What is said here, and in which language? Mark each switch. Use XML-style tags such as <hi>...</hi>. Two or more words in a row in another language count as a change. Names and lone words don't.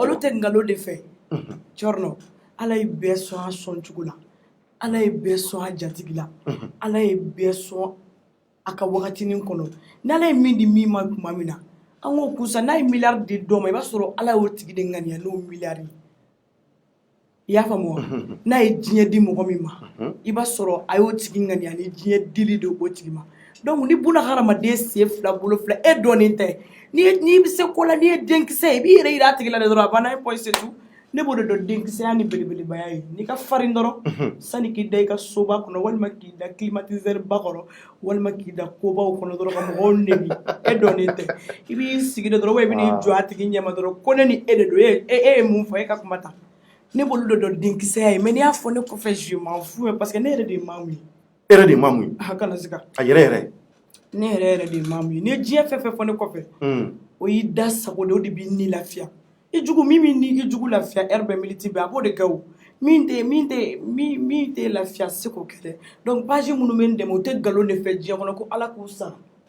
<bm>olu tɛ nkalon de fɛ cɔrɔnɔ ala ye bɛɛ sɔn a sɔn cogo la ala ye bɛɛ sɔn a jatigi la ala ye bɛɛ sɔn a ka wagatinin kɔnɔ n'ala ye min di min ma tuma min na an k'o kusa n'a ye miliyari di dɔ ma i b'a sɔrɔ ala y'o tigi de ŋaniya n'o miliyari ye i y'a faamu wa n'a ye diɲɛ di mɔgɔ min ma i b'a sɔrɔ a y'o tigi ŋaniya ni diɲɛ dili de o tigi ma donc ni buna hadamaden sen fila bolo fila e dɔnnen tɛ n'i bɛ se ko la n'i ye denkisɛ ye i b'i yɛrɛ yira a tigi la de dɔrɔn a banna e</bm> <fr>point c'est tout</fr> <bm>ne b'o de dɔn denkisɛya ni belebelebaya ye n'i ka farin dɔrɔn sani k'i da i ka soba kɔnɔ walima k'i da climatiseur ba kɔrɔ walima k'i da kobaw kɔnɔ dɔrɔn ka mɔgɔw negi e dɔnnen tɛ i b'i sigi de dɔrɔn wa i bɛ n'i jɔ a tigi ɲɛma dɔrɔn ko ne ni e de don e ye mun fɔ e ka kuma ta ne b'olu de dɔn denkisɛya ye mais n'i y'a fɔ ne kɔfɛ</bm> <fr>je m'en fous parce que</fr> <bm>ne yɛrɛ de ye maamu ye e yɛrɛ de ye maamu ye a kana siga a yɛrɛ ne yɛrɛ de ye maamu ye n'i ye diɲɛ fɛn fɛn fɔ ne kɔfɛ o y'i da sago de o de b'i ni lafiya i jugu min b'i ni i jugu lafiya heure bɛɛ minute bɛɛ a b'o de kɛ o min tɛ lafiya se k'o kɛ dɛ</bm> <fr>donc page</fr> <bm>minnu bɛ n dɛmɛ o tɛ nkalon de fɛ diɲɛ kɔnɔ ko ala k'u sara</bm>